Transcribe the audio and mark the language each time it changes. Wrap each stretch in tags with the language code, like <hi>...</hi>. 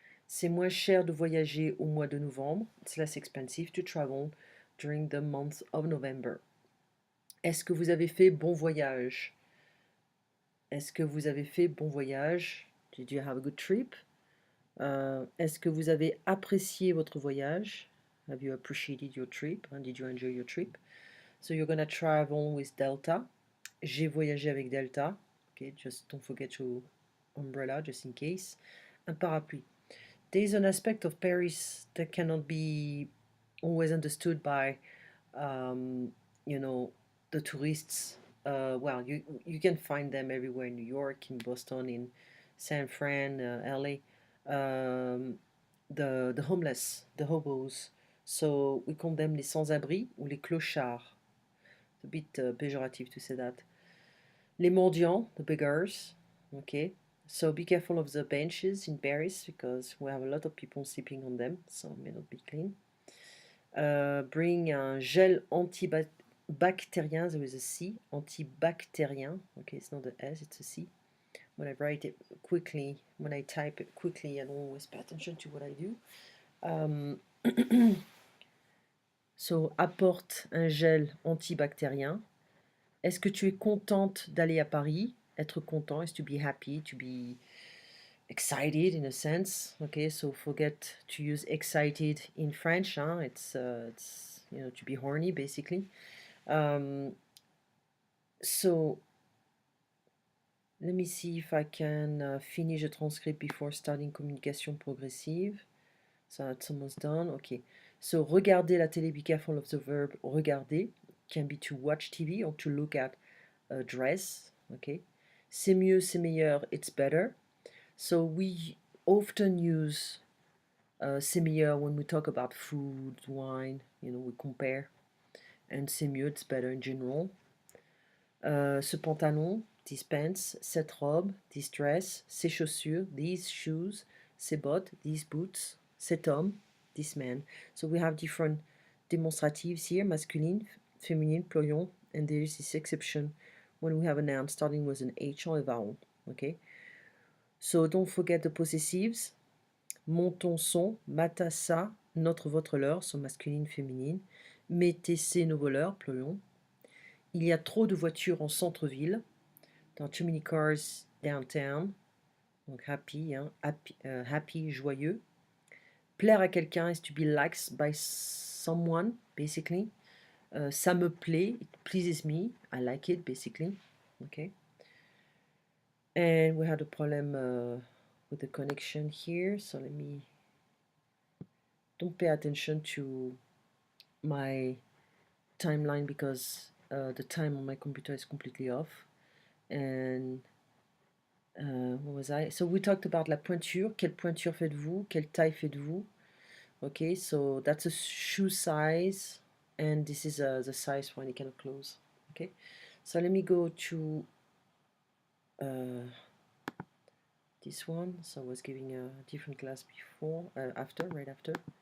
<fr>C'est moins cher de voyager au mois de novembre.</fr> <en>It's less expensive to travel during the month of November.</en> <fr>Est-ce que vous avez fait bon voyage? Est-ce que vous avez fait bon voyage?</fr> <en>Did you have a good trip?</en> <fr>Est-ce que vous avez apprécié votre voyage?</fr> <en>Have you appreciated your trip? Did you enjoy your trip? So you're gonna travel with Delta.</en> <fr>J'ai voyagé avec Delta.</fr> <en>Okay, just don't forget your umbrella, just in case. Un parapluie. There is an aspect of Paris that cannot be always understood by, you know, the tourists. Well, you can find them everywhere in New York, in Boston, in San Fran, LA. The homeless, the hobos. So we call them</en> <fr>les sans-abri ou les clochards.</fr> <en>It's a bit pejorative to say that. Les mendiants, the beggars. Okay. So be careful of the benches in Paris because we have a lot of people sleeping on them, so it may not be clean. Bring</en> <fr>un gel antibactérien,</fr> <en>there is a C, antibactérien. Okay, it's not the S, it's a C. When I write it quickly, when I type it quickly, I don't always pay attention to what I do.</en> <fr>So, apporte un gel antibactérien. Est-ce que tu es contente d'aller à Paris?</fr> <en>Être content is to be happy, to be excited in a sense. Okay, so forget to use excited in French. Huh? It's to be horny basically. So let me see if I can finish the transcript before starting communication progressive. So that's almost done. Okay. So</en> <fr>regarder la télé,</fr> <en>be careful of the verb regarder. Can be to watch TV or to look at a dress. Okay.</en> <fr>C'est mieux, c'est meilleur,</fr> <en>it's better. So we often use c'est meilleur when we talk about food, wine, we compare. And</en> <fr>c'est mieux,</fr> <en>it's better in general.</en> <fr>Ce pantalon,</fr> <en>this pants,</en> <fr>cette robe,</fr> <en>this dress,</en> <fr>ces chaussures,</fr> <en>these shoes,</en> <fr>ces bottes,</fr> <en>these boots,</en> <fr>cet homme,</fr> <en>this man. So we have different demonstratives here, masculine, feminine, plural, and there is this exception when we have a noun starting with an H or a vowel. Okay? So don't forget the possessives.</en> <fr>Mon, ton, son, ma, ta, sa, notre, votre, leur,</fr> <en>so masculine,</en> <fr>féminine. Mes, tes, ses, nos, vos, leurs, plural. Il y a trop de voitures en centre-ville.</fr> <en>There are too many cars downtown. Donc happy, happy, joyeux.</en> <fr>Plaire à quelqu'un</fr> <en>is to be liked by someone, basically.</en> <fr>Ça me plaît,</fr> <en>it pleases me. I like it, basically. Okay. And we had a problem with the connection here, so let me. Don't pay attention to my timeline because the time on my computer is completely off. And what was I? So we talked about la pointure.</en> <fr>Quelle pointure faites-vous? Quelle taille faites-vous?</fr> <en>Okay, so that's a shoe size, and this is the size for any kind of clothes. Okay, so let me go to this one. So I was giving a different class before, right after.</en>